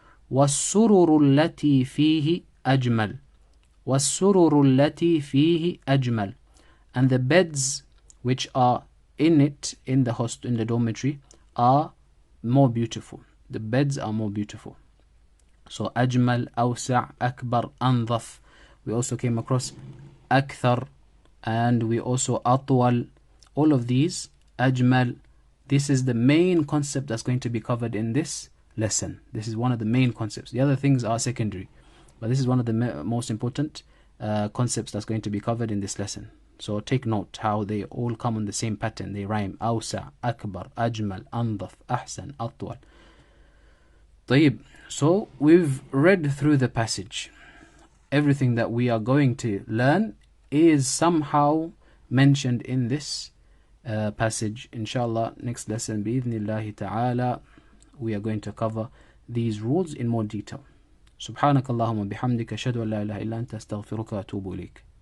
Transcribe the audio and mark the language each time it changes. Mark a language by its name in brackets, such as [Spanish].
[Arabic] وَالسُّرُرُ الَّتِي فِيهِ أَجْمَلُ. وَالسُّرُرُ الَّتِي فِيهِ أَجْمَلُ. [English] And the beds which are in it, in the dormitory, are more beautiful. The beds are more beautiful. So أجمل, أوسع, أكبر, أنظف. We also came across أكثر, and we also أطول. All of these, أجمل. This is the main concept that's going to be covered in this lesson. This is one of the main concepts. The other things are secondary, but this is one of the most important concepts that's going to be covered in this lesson. So take note how they all come on the same pattern. They rhyme. [Arabic] أوسع, أكبر, أجمل, أنظف, أحسن, أطول. طيب. [English] So we've read through the passage. Everything that we are going to learn is somehow mentioned in this passage. Inshallah, next lesson, بإذن ta'ala, we are going to cover these rules in more detail. [Arabic] سبحانك اللهم وبحمدك أشهد أن لا إله إلا أنت أستغفرك وأتوب إليك.